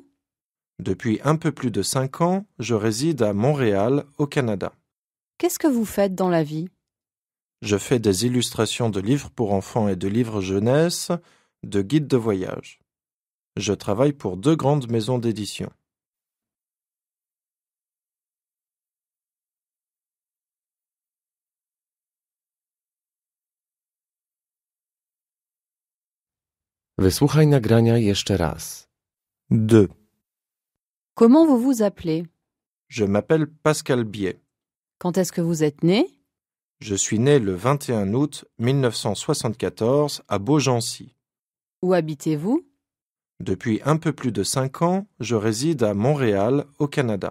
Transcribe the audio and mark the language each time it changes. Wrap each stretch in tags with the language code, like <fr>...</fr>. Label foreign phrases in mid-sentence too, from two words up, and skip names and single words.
<fr>Depuis un peu plus de 5 ans, je réside à Montréal, au Canada. Qu'est-ce que vous faites dans la vie? Je fais des illustrations de livres pour enfants et de livres jeunesse, de guides de voyage. Je travaille pour 2 grandes maisons d'édition.</fr> <pl>Wysłuchaj nagrania jeszcze raz. 2.</pl> <fr>Comment vous vous appelez? Je m'appelle Pascal Biet. Quand est-ce que vous êtes né? Je suis né le 21 août 1974 à Beaugency. Où habitez-vous? Depuis un peu plus de 5 ans, je réside à Montréal, au Canada.</fr>